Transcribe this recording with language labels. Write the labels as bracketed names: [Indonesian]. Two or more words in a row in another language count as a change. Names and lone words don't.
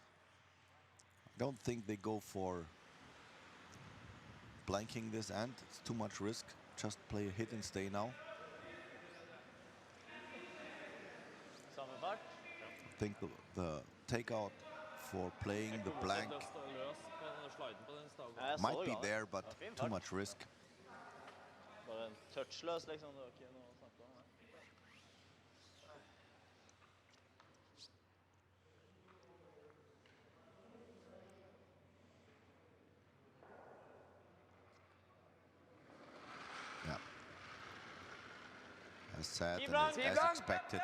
[English] Don't think they go for blanking this end. It's too much risk. Just play a hit and stay now. I think the takeout for playing the blank might be there, but too much risk. [Norwegian] Bare en touchløs, liksom. Det var ikke noe å snakke om. [English] Yeah. As said and as expected.